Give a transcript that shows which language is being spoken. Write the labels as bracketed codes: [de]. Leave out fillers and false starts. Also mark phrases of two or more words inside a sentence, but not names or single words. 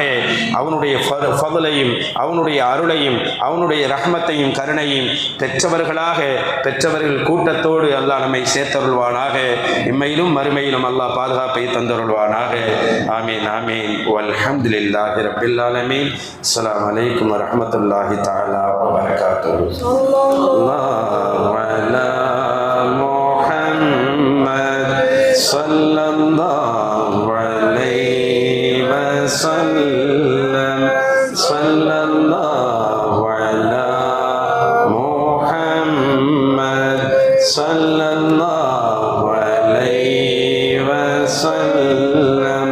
[ta] அவனுடைய ஃபதுலையும் அவனுடைய அருளையும் அவனுடைய ரஹ்மத்தையும் கருணையும் பெற்றவர்கள் கூட்டத்தோடு அல்லாஹ் நம்மை சேர்த்தருள்வானாக. இம்மையிலும் மறுமையிலும் அல்லாஹ் பாதுகாப்பை தந்தருள்வானாக. [ar] آمين آمين. والحمد لله رب العالمين. السلام عليكم ورحمة الله تعالى وبركاته. على محمد صلى الله عليه وسلم. صلى الله على محمد صلى الله عليه وسلم.